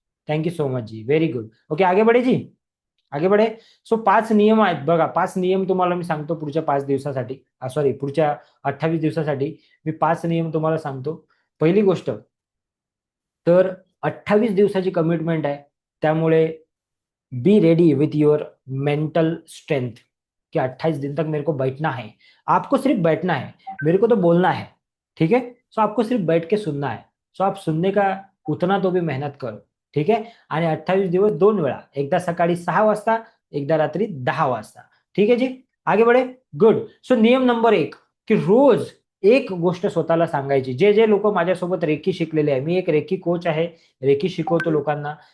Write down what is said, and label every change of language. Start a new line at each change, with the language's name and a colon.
English: Thank you so much जी. Very good. Okay,
Hindi: आगे बढ़े जी. आगे बढ़े.
Marathi: सो 5 नियम आहेत बघा. 5 नियम तुम्हाला मी सांगतो पुढच्या 5 दिवसासाठी, सॉरी पुढच्या 28 दिवसासाठी मी 5 नियम तुम्हाला सांगतो. पहिली गोष्ट तर 28 दिवसाची कमिटमेंट आहे.
Hindi: त्यामुळे
English: be ready with your mental strength,
Hindi: कि 28 दिन तक मेरे को बैठना है. आपको सिर्फ बैठना है, मेरे को तो बोलना है. ठीक है. सो आपको सिर्फ बैठ के सुनना है. सो आप सुनने का उतना तो भी मेहनत करो.
Marathi: ठीक आहे. आणि 28 दिवस 2 वेळा, एकदा सकाळी 6 वाजता, एकदा रात्री 10 वाजता. ठीक आहे जी.
Hindi: आगे बढे.
Marathi: गुड. सो नियम नंबर 1 की रोज एक गोष्ट स्वतःला सांगायची. जे जे लोक माझ्यासोबत रेकी शिकलेले आहे, मी एक रेकी कोच आहे, रेकी शिकवतो लोकांना.